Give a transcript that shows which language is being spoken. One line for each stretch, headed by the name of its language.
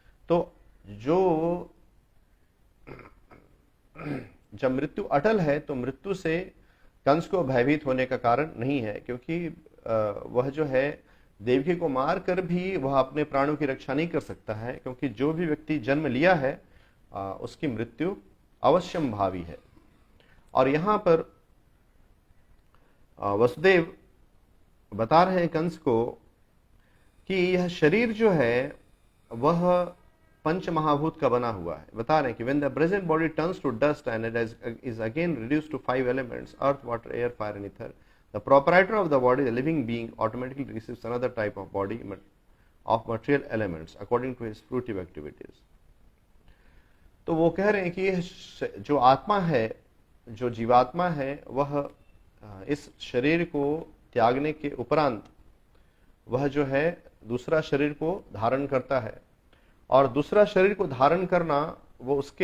Hindi: तो जो जब मृत्यु अटल है तो मृत्यु से कंस को भयभीत होने का कारण नहीं है, क्योंकि वह जो है देवकी को मार कर भी वह अपने प्राणों की रक्षा नहीं कर सकता है, क्योंकि जो भी व्यक्ति जन्म लिया है उसकी मृत्यु अवश्यम भावी है। और यहां पर वसुदेव बता रहे हैं कंस को कि यह शरीर जो है वह पंच महाभूत का बना हुआ है। बता रहे हैं कि
English: when the present body turns to dust and it is again reduced to 5 elements, earth, water, air, fire and ether, the proprietor of the body, the living being, automatically receives another type of body of material elements according to his fruitive activities.
Hindi: तो वो कह रहे हैं कि जो आत्मा है, जो जीवात्मा है, वह इस शरीर को त्यागने के उपरांत वह जो है दूसरा शरीर को धारण करता है, और दूसरा शरीर को धारण करना वो